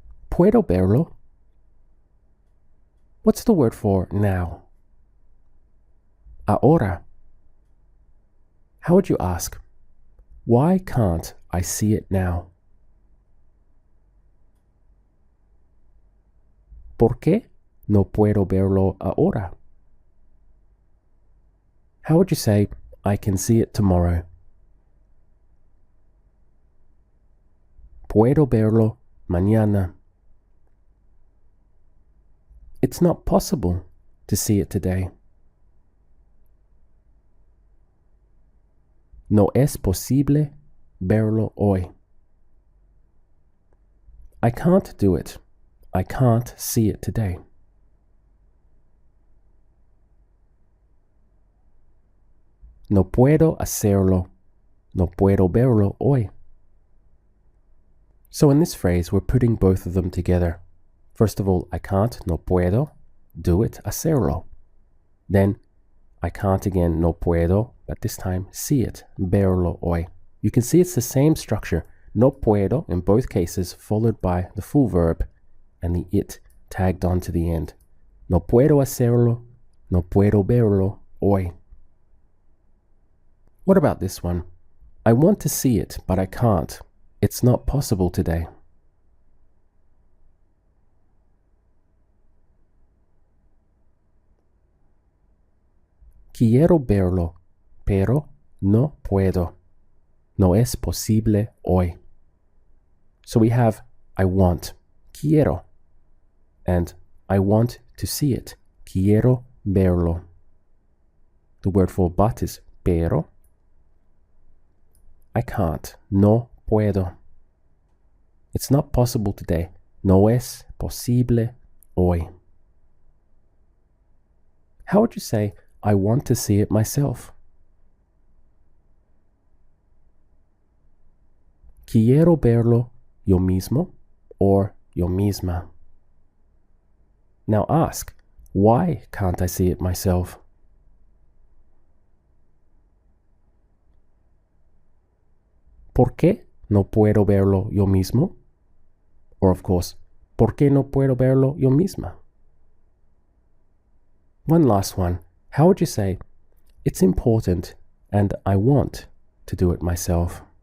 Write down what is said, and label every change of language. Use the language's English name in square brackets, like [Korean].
[Spanish] Puedo verlo. [English] What's the word for now? [Spanish] Ahora. [English] How would you ask, why can't I see it now? [Spanish] ¿Por qué no puedo verlo ahora? [English] How would you say, I can see it tomorrow? [Spanish] Puedo verlo mañana. [English] It's not possible to see it today. [Spanish] No es posible verlo hoy. [English] I can't do it. I can't see it today. [Spanish] No puedo hacerlo. No puedo verlo hoy. [English] So in this phrase, we're putting both of them together. First of all, I can't, [Spanish] no puedo, [English] do it, [Spanish] hacerlo. [English] Then, I can't again, [Spanish] no puedo, [English] but this time, see it, [Spanish] verlo hoy. [English] You can see it's the same structure, no puedo in both cases, followed by the full verb and the it tagged on to the end. [Spanish] No puedo hacerlo, no puedo verlo hoy. [English] What about this one? I want to see it, but I can't. It's not possible today. [Spanish] Quiero verlo, pero no puedo. No es posible hoy. [English] So we have I want, quiero, and I want to see it, [Spanish] quiero verlo. [English] The word for but is pero. I can't, [Spanish] no puedo. [English] It's not possible today, [Spanish] no es posible hoy. [English] How would you say, I want to see it myself? [Spanish] Quiero verlo yo mismo or yo misma. [English] Now ask, why can't I see it myself? [Spanish] ¿Por qué no puedo verlo yo mismo? [English] Or of course, [Spanish] ¿por qué no puedo verlo yo misma? [English] One last one. How would you say, it's important and I want to do it myself?